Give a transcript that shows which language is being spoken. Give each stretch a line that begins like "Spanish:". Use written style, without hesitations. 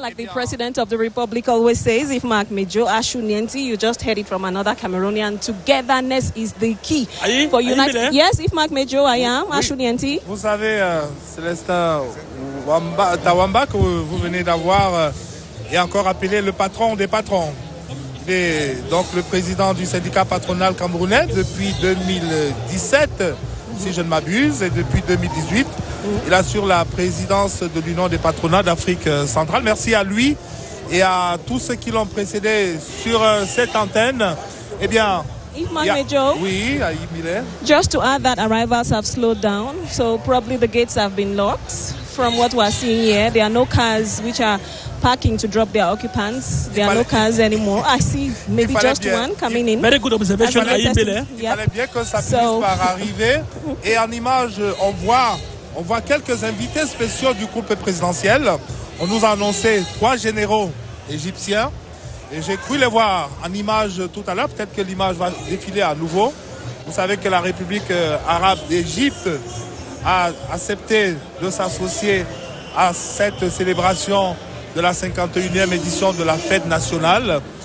English: Like the President of the Republic always says, if Mark Mejo, Ashu Nienti, you just heard it from another Cameroonian, togetherness is the key for united. Yes, if Mark Mejo, I am, Ashu Nienti.
French: Vous savez, Célestin Tawamba, que vous venez d'avoir, est encore appelé le patron des patrons. Il est donc le président du syndicat patronal camerounais depuis 2017, si je ne m'abuse, et depuis 2018. Il assure la présidence de l'Union des patronats d'Afrique centrale. Merci à lui et à tous ceux qui l'ont précédé sur cette antenne. Eh bien,
English: oui, just to add that arrivals have slowed down, so probably the gates have been locked. From what we're seeing here, there are no cars which are parking to drop their occupants. There are no cars anymore. I see maybe just one coming in. Very good observation.
French: Il fallait bien que ça finisse par arriver. Et en image, on voit quelques invités spéciaux du groupe présidentiel. On nous a annoncé 3 généraux égyptiens. Et j'ai cru les voir en image tout à l'heure. Peut-être que l'image va défiler à nouveau. Vous savez que la République arabe d'Égypte a accepté de s'associer à cette célébration de la 51e édition de la fête nationale.